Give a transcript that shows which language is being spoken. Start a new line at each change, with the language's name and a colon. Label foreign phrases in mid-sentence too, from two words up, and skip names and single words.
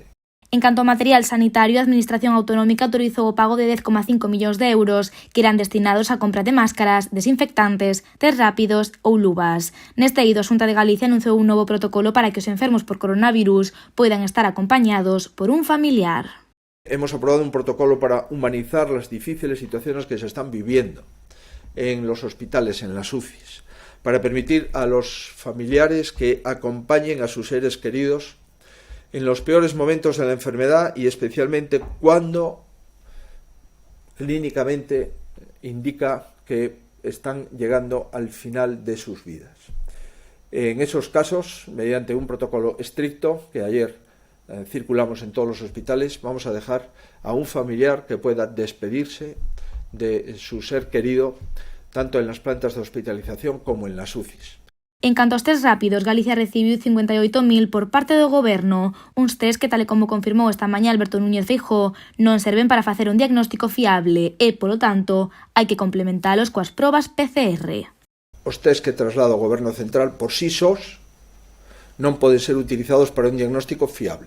Galician: En canto ao material sanitario, a Administración Autonómica autorizou o pago de 10,5 millóns de euros que irán destinados a compra de máscaras, desinfectantes, test rápidos ou luvas. Neste eido, a Xunta de Galicia anunciou un novo protocolo para que os enfermos por coronavirus poidan estar acompañados por un familiar.
Spanish: Hemos aprobado un protocolo para humanizar las difíciles situaciones que se están viviendo en los hospitales, en las UCIs, para permitir a los familiares que acompañen a sus seres queridos en los peores momentos de la enfermedad y especialmente cuando clínicamente indica que están llegando al final de sus vidas. En esos casos, mediante un protocolo estricto que ayer circulamos en todos los hospitales, vamos a dejar a un familiar que pueda despedirse de su ser querido tanto en las plantas de hospitalización como en las UCIs.
Galician: En canto aos test rápidos, Galicia recibiu 58.000 por parte do Goberno, uns test que, tal e como confirmou esta mañá Alberto Núñez Feijóo, non serven para facer un diagnóstico fiable e, polo tanto, hai que complementalos coas probas PCR. Os test que traslada o Goberno Central por sí sós non poden ser utilizados para un diagnóstico fiable.